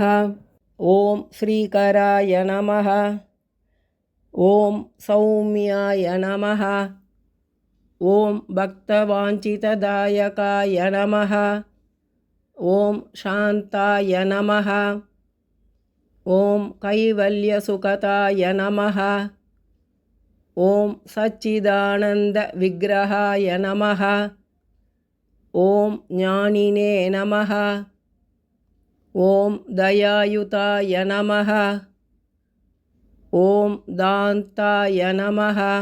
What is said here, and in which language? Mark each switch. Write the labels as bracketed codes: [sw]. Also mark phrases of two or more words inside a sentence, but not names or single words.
[sa] ఓం శ్రీకరాయ నమః. ఓం సౌమ్యాయ నమః. ఓం భక్తవాంఛితదాయకాయ నమః. ఓం శాంతాయ నమః. ఓం కైవల్యసుఖతాయ నమః. ॐ सच्चिदानन्दविग्रहाय नमः। ॐ ज्ञानिने नमः। ॐ दयायुताय नमः। ॐ दान्ताय नमः।